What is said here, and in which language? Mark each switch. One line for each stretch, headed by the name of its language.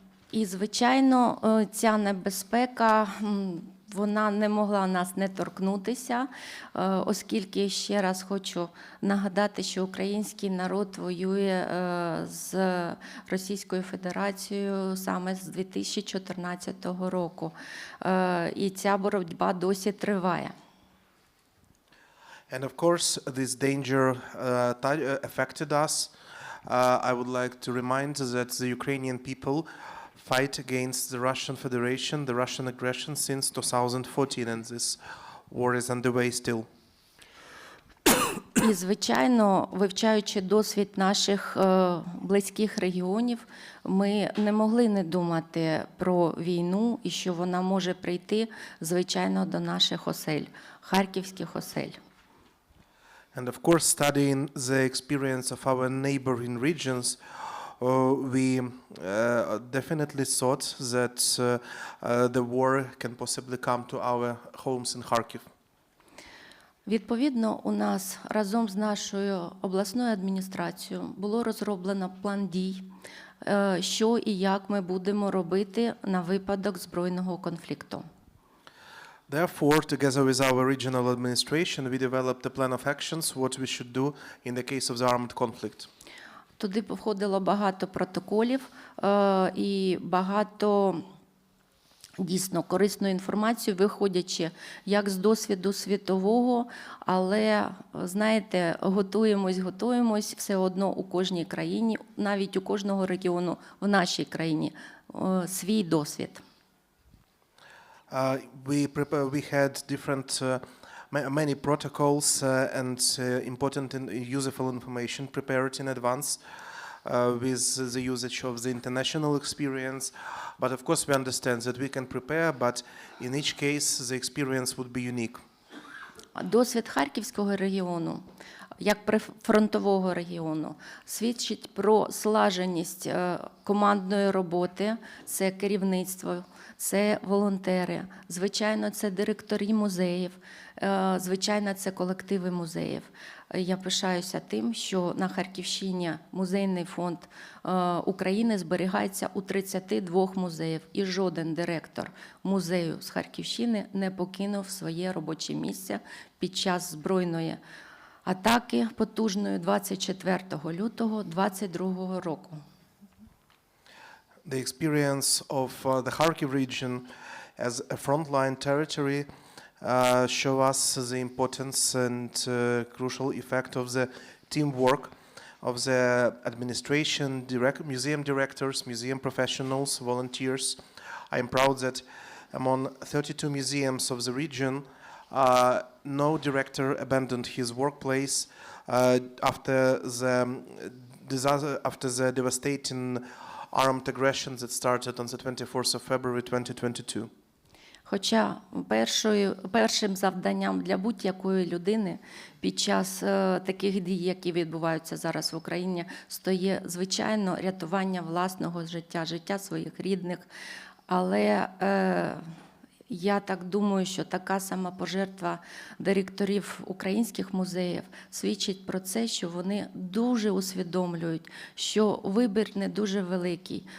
Ukrainian: І, звичайно, ця небезпека, вона не могла нас не торкнутися, оскільки, ще раз хочу нагадати, що український народ воює з Російською Федерацією саме з 2014 року. І ця боротьба досі триває.
English: And of course, this danger affected us. I would like to remind that the Ukrainian people fight against the Russian Federation, the Russian aggression since 2014, and this war is underway still.
Ukrainian: І, звичайно, вивчаючи досвід наших близьких регіонів, ми не могли не думати про війну і що вона може прийти, звичайно, до наших осель, харківських осель.
English: And of course, studying the experience of our neighboring regions, we definitely thought that the war can possibly come to our homes in Kharkiv.
Ukrainian: Відповідно, у нас разом з нашою обласною адміністрацією було розроблено план дій, що і як ми будемо робити на випадок збройного конфлікту.
English: Therefore, together with our regional administration, we developed a plan of actions, what we should do in the case of the armed conflict.
Ukrainian: Туди входило багато протоколів і багато дійсно корисну інформацію, виходячи як з досвіду світового, але, знаєте, готуємось, все одно у кожній країні, навіть у кожного регіону в нашій країні, свій досвід.
English: We had different many protocols and important and useful information prepared in advance with the usage of the international experience. But of course we understand that we can prepare, but in each case the experience would be unique.
Ukrainian: Досвід Харківського регіону, як прифронтового регіону, свідчить про слаженість командної роботи, це керівництво, це волонтери, звичайно, це директорі музеїв, звичайно, це колективи музеїв. Я пишаюся тим, що на Харківщині музейний фонд України зберігається у 32 музеїв, і жоден директор музею з Харківщини не покинув своє робоче місце під час збройної атаки потужної 24 лютого 2022 року.
English: The experience of the Kharkiv region as a frontline territory show us the importance and crucial effect of the teamwork of the administration, museum directors, museum professionals, volunteers. I am proud that among 32 museums of the region, no director abandoned his workplace after the devastating armed aggression that started on the 24th of February 2022.
Ukrainian: Хоча першим завданням для будь-якої людини під час таких дій, які відбуваються зараз в Україні, стоїть, звичайно, рятування власного життя, життя своїх рідних. Але я так думаю, що така сама пожертва директорів українських музеїв свідчить про це, що вони дуже усвідомлюють, що вибір не дуже великий.